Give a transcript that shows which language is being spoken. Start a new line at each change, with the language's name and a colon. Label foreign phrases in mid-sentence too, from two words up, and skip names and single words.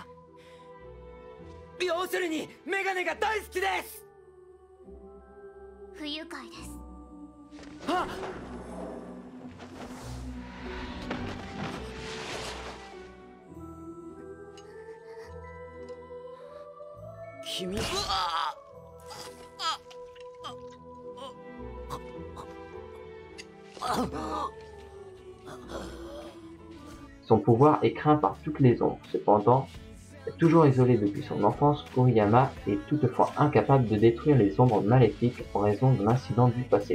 Japanese: 要するにメガネが大好きです。不愉快です。あっ、君。
French: Son pouvoir est craint par toutes les ombres. Cependant, toujours isolé depuis son enfance, Kuriyama est toutefois incapable de détruire les ombres maléfiques en raison d'un incident du passé.